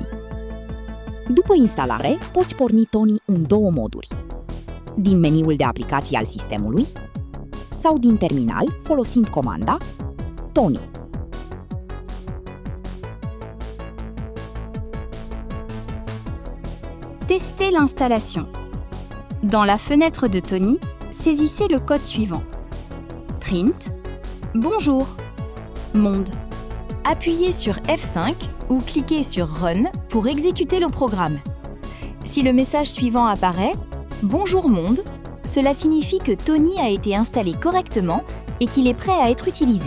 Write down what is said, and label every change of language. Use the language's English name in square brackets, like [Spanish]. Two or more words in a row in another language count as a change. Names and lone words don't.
[Romanian] După instalare, poți porni Tony în două moduri. Din meniul de aplicații al sistemului sau din terminal folosind comanda Tony. [French] Testez l'installation. Dans la fenêtre de Tony, saisissez le code suivant. Print Bonjour Monde. Appuyez sur F5 ou cliquez sur Run pour exécuter le programme. Si le message suivant apparaît, Bonjour Monde, cela signifie que Tony a été installé correctement et qu'il est prêt à être utilisé.